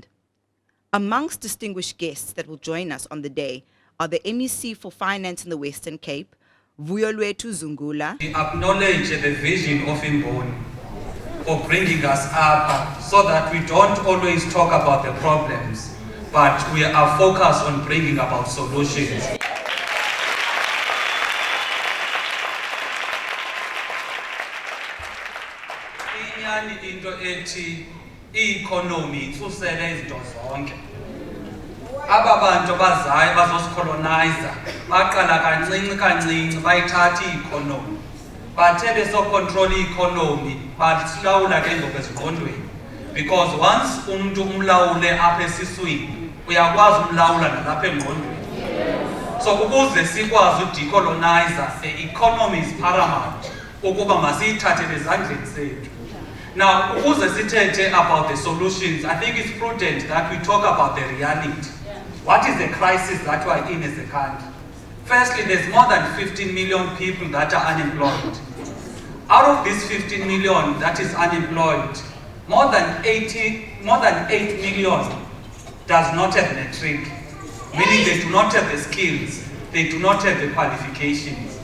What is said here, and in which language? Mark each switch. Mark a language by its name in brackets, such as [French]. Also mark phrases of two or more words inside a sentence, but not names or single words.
[English] Amongst distinguished guests that will join us on the day are the MEC for Finance in the Western Cape, Vuyolwethu Zungula. We acknowledge the vision of Imboni for bringing us up so that we don't always talk about the problems, but we are focused on bringing about solutions. [Xhosa] Inyani into ethi i-economy itsusele izinto zonke. Aba bantu bazayo bazosicolonizer baqala kancinci bayithatha i-economy. Bathe besocontrol i-economy basilawula ke ngokwezingqondweni, [English] because once [Xhosa] umuntu umlawule apha esiswini uyakwazi umlawula nalapha engqondweni. So ukuze sikwazi udecolonizer, [English] the economy is paramount [Xhosa] ukuba masiyithathele ezandleni zethu. [English] Now [Xhosa] ukuze sithethe [English] about the solutions, I think it's prudent that we talk about the reality. What is the crisis that we are in as a country? Firstly, there's more than 15 million people that are unemployed. Out of these 15 million that is unemployed, more than 8 million does not have matric, meaning they do not have the skills, they do not have the qualifications.